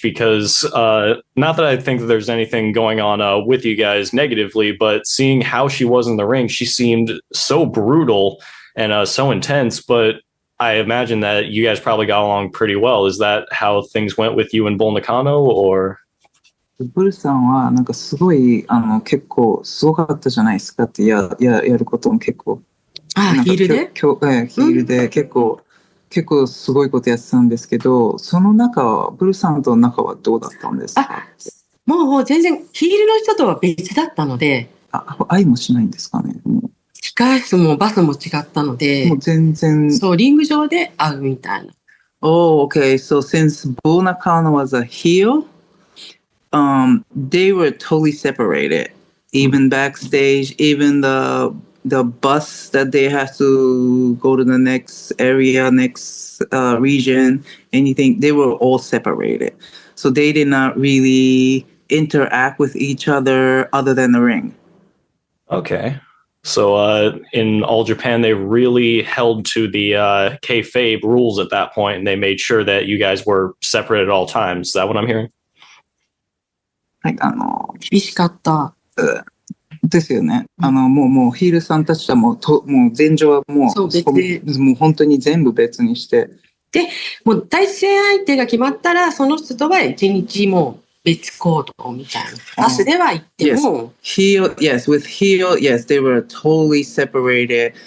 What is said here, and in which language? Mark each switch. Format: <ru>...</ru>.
<en>Because not that I think that there's anything going on with you guys negatively, but seeing how she was in the ring, she seemed so brutal and so intense, but I imagine that you guys probably got along pretty well. Is that how things went with you and Bull Nakano, or?</en> <ja>ブルさんはなんかすごい結構すごかったじゃないですかってやることも結構ヒールでヒールで結構すごいことやってたんですけど、その中はブルさんとの仲はどうだったんですか？もう全然ヒールの人とは別だったので。愛もしないんですかね？控室もバスも違ったので、もう全然。そう、リング上で会うみたいな。</ja> <en>Oh, okay. So since Bull Nakano was a heel, they were totally separated. Even backstage, even the bus that they had to go to the next area, next region, anything, they were all separated. So they did not really interact with each other than the ring. Okay. So in All Japan, they really held to the kayfabe rules at that point, and they made sure that you guys were separate at all times. Is that what I'm hearing?</en> <ja>はい、厳しかった。ですよね。もうヒールさんたちはもう前場はもう本当に全部別にして。で、もう対戦相手が決まったら、その人とは一日もう別行動みたいな。バスでは行っても。</ja> <en>with heel, yes, they were totally separated.</en>